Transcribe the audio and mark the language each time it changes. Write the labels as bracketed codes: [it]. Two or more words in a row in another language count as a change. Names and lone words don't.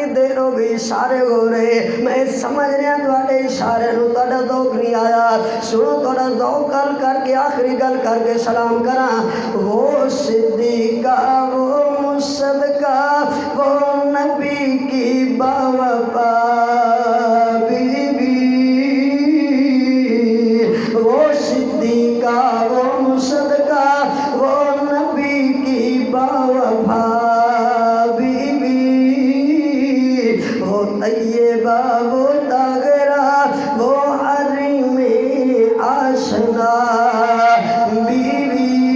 [pa] دیر ہو گئی اشارے ہو رہے میں سمجھ رہا تواڈے اشارے نو تواڈا ذوق نہیں آیا سنو تواڈا ذوق کر کے آخری گل کر کے سلام کراں [ur] وہ صدیقہ وہ مصدقہ وہ نبی کی باوفا بیوی وہ صدیقہ وہ مصدقہ وہ نبی کی باوفا بیوی وہ طیبہ وہ طاہرہ وہ حریم آشنا بیوی